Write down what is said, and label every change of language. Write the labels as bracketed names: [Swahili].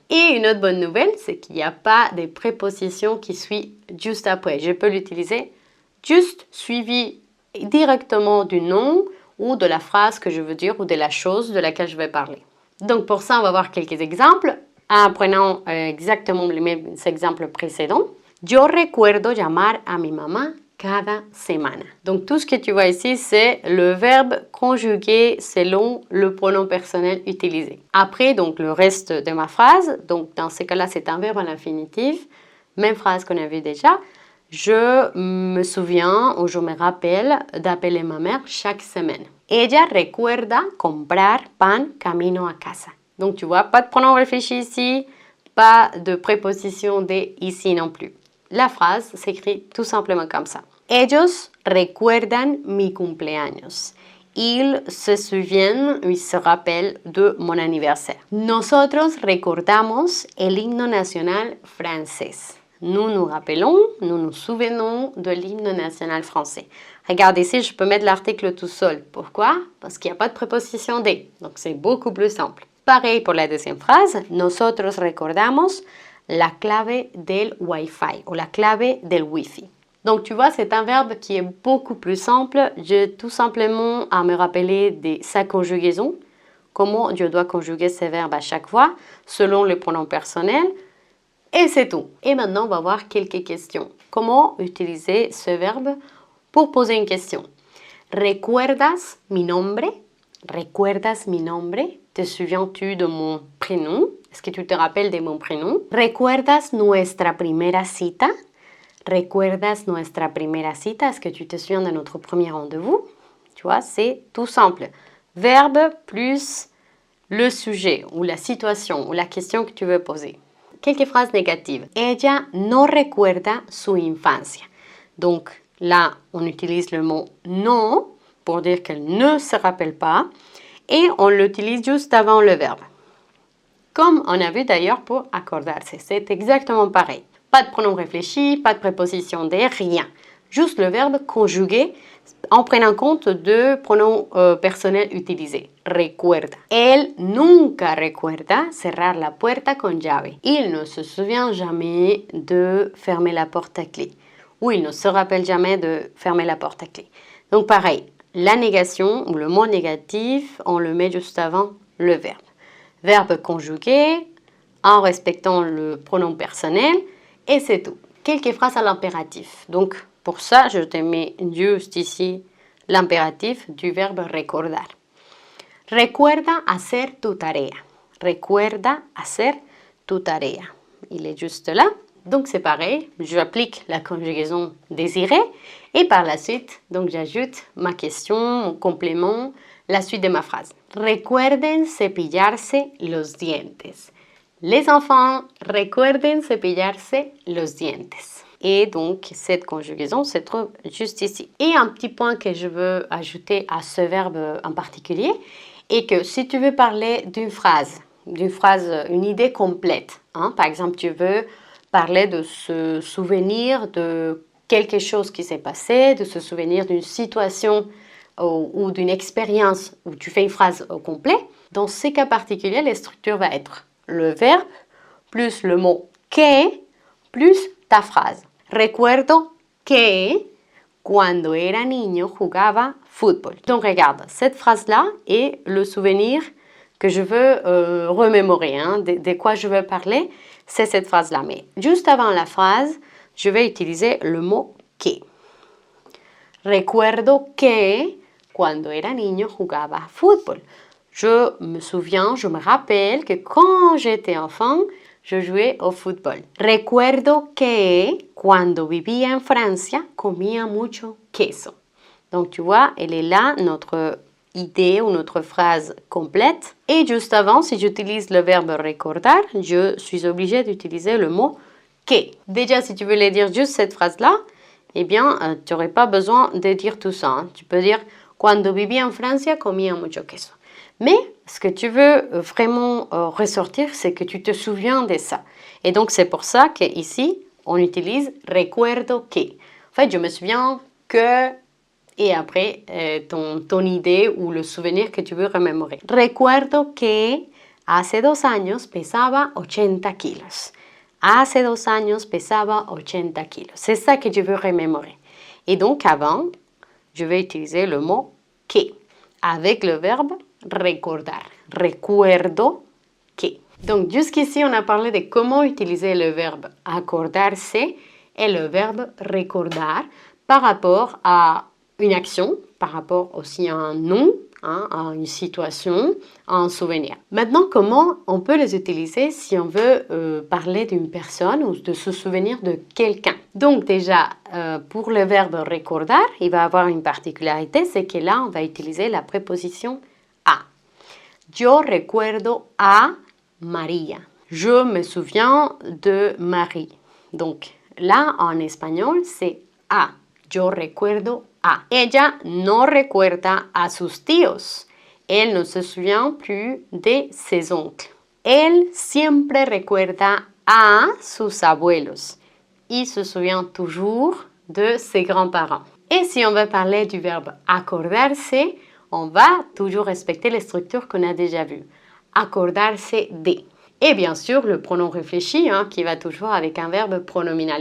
[French] Et une autre bonne nouvelle, c'est qu'il n'y a pas de préposition qui suit juste après. Je peux l'utiliser juste suivi directement du nom ou de la phrase que je veux dire ou de la chose de laquelle je vais parler. Donc pour ça, on va voir quelques exemples en prenant exactement les mêmes exemples précédents. [Spanish] Yo recuerdo llamar a mi mamá cada semana. [French] Donc tout ce que tu vois ici, c'est le verbe conjugué selon le pronom personnel utilisé. Après, donc le reste de ma phrase, donc dans ce cas-là, c'est un verbe à l'infinitif, même phrase qu'on a vu déjà. Je me souviens ou je me rappelle d'appeler ma mère chaque semaine. [Spanish] Ella recuerda comprar pan camino a casa. [French] Donc tu vois, pas de pronom réfléchi ici, pas de préposition de ici non plus. La phrase s'écrit tout simplement comme ça. [Spanish] Ellos recuerdan mi cumpleaños. [French] Ils se souviennent, ils se rappellent de mon anniversaire. [Spanish] Nosotros recordamos el himno nacional francés. [French] Nous nous rappelons, nous nous souvenons de l'hymne national français. Regarde ici, je peux mettre l'article tout seul. Pourquoi? Parce qu'il n'y a pas de préposition de. Donc c'est beaucoup plus simple. Pareil pour la deuxième phrase. [Spanish] Nosotros recordamos la clave del Wi-Fi [French] ou [Spanish] la clave del Wi-Fi. [French] Donc tu vois, c'est un verbe qui est beaucoup plus simple. J'ai tout simplement à me rappeler de sa conjugaison, comment je dois conjuguer ces verbes à chaque fois, selon le pronom personnel, et c'est tout. Et maintenant, on va voir quelques questions. Comment utiliser ce verbe pour poser une question? [Spanish] ¿Recuerdas mi nombre? ¿Recuerdas mi nombre? [French] Te souviens-tu de mon prénom? Est-ce que tu te rappelles de mon prénom? [Spanish] ¿Recuerdas nuestra primera cita? ¿Recuerdas nuestra primera cita? [French] Est-ce que tu te souviens de notre premier rendez-vous? Tu vois, c'est tout simple. Verbe plus le sujet ou la situation ou la question que tu veux poser. Quelques phrases négatives. [Spanish] Ella no recuerda su infancia. [French] Donc là, on utilise le mot non pour dire qu'elle ne se rappelle pas et on l'utilise juste avant le verbe. Comme on a vu d'ailleurs pour acordarse. C'est exactement pareil. Pas de pronom réfléchi, pas de préposition de, rien. Juste le verbe conjugué en prenant compte de pronoms personnels utilisés. [Spanish] Recuerda. Él nunca recuerda cerrar la puerta con llave. [French] Il ne se souvient jamais de fermer la porte à clé. Ou il ne se rappelle jamais de fermer la porte à clé. Donc pareil, la négation ou le mot négatif, on le met juste avant le verbe. Verbe conjugué en respectant le pronom personnel et c'est tout. quelques phrases à l'impératif. Donc, pour ça, je te mets juste ici l'impératif du verbe recordar. [Spanish] Recuerda hacer tu tarea. Recuerda hacer tu tarea. [French] Il est juste là. Donc, c'est pareil. J'applique la conjugaison désirée. Et par la suite, donc j'ajoute ma question, mon complément, la suite de ma phrase. [Spanish] Recuerden cepillarse los dientes. [French] Les enfants, [Spanish] recuerden cepillarse los dientes. [French] Et donc, cette conjugaison se trouve juste ici. Et un petit point que je veux ajouter à ce verbe en particulier est que si tu veux parler d'une phrase, une idée complète, hein, par exemple, tu veux parler de se souvenir de quelque chose qui s'est passé, de se souvenir d'une situation ou d'une expérience où tu fais une phrase au complet, dans ces cas particuliers, la structure va être le verbe plus le mot que plus ta phrase. [Spanish] Recuerdo que cuando era niño jugaba fútbol. [French] Donc regarde, cette phrase-là est le souvenir que je veux remémorer, hein, de quoi je veux parler, c'est cette phrase-là. Mais juste avant la phrase, je vais utiliser le mot que. Recuerdo que cuando era niño jugaba fútbol. Je me souviens, je me rappelle que quand j'étais enfant, je jouais au football. [Spanish] Recuerdo que cuando vivía en Francia, comía mucho queso. [French] Donc, tu vois, elle est là, notre idée ou notre phrase complète. Et juste avant, si j'utilise le verbe recordar, je suis obligée d'utiliser le mot que. Déjà, si tu voulais dire juste cette phrase-là, eh bien, tu n'aurais pas besoin de dire tout ça. Hein. Tu peux dire [Spanish] cuando vivía en Francia, comía mucho queso. [French] Mais ce que tu veux vraiment ressortir, c'est que tu te souviens de ça. Et donc, c'est pour ça qu'ici, on utilise recuerdo que. En fait, je me souviens que, et après, ton idée ou le souvenir que tu veux remémorer. [Spanish] Recuerdo que hace 2 años pesaba 80 kilos. Hace 2 años pesaba 80 kilos. [French] C'est ça que je veux remémorer. Et donc, avant, je vais utiliser le mot que avec le verbe recordar. [Spanish] Recuerdo que. [French] Donc, jusqu'ici, on a parlé de comment utiliser le verbe acordarse et le verbe recordar par rapport à une action, par rapport aussi à un nom, hein, à une situation, à un souvenir. Maintenant, comment on peut les utiliser si on veut parler d'une personne ou de se souvenir de quelqu'un? Donc déjà, pour le verbe recordar, il va avoir une particularité, c'est que là, on va utiliser la préposition a. [Spanish] Yo recuerdo a María. [French] Je me souviens de Marie. Donc là, en espagnol, c'est a. [Spanish] Yo recuerdo a. Ella no recuerda a sus tíos. [French] Elle ne se souvient plus de ses oncles. [Spanish] Él siempre recuerda a sus abuelos. [French] Il se souvient toujours de ses grands-parents. Et si on veut parler du verbe acordarse, on va toujours respecter les structures qu'on a déjà vues. Acordarse de. Et bien sûr, le pronom réfléchi, hein, qui va toujours avec un verbe pronominal.